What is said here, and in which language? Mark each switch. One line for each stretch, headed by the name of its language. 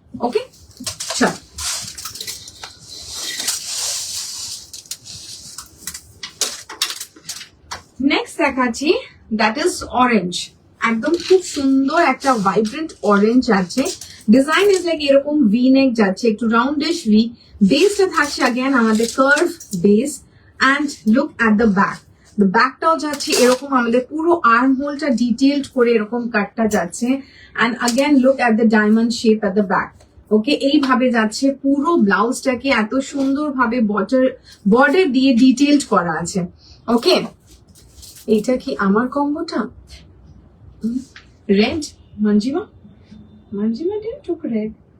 Bangla: ওকে, চল নেক্সট দেখাচ্ছি,
English: That is orange.
Bangla: একদম খুব সুন্দর একটা ভাইব্রেন্ট অরেঞ্জ আছে। ডিজাইন ইজ লাইক এরকম ভি নেক যাচ্ছে, একটু রাউন্ডিশ ভি। বেসটা থাকছে again আমাদের curve base,
English: and look at the back.
Bangla: The ব্যাকটাও যাচ্ছে এরকম, আমাদের পুরো আর্ম হোলটা ডিটেইলড করে এরকম কাটটা যাচ্ছে,
English: and again look at the diamond shape at the back.
Bangla: ওকে, এইভাবে যাচ্ছে পুরো ব্লাউজটাকে এত সুন্দর ভাবে বর্ডার দিয়ে ডিটেইলড করা আছে। ওকে, এইটা কি আমার কম্বোটা? Red মঞ্জিমা did took red.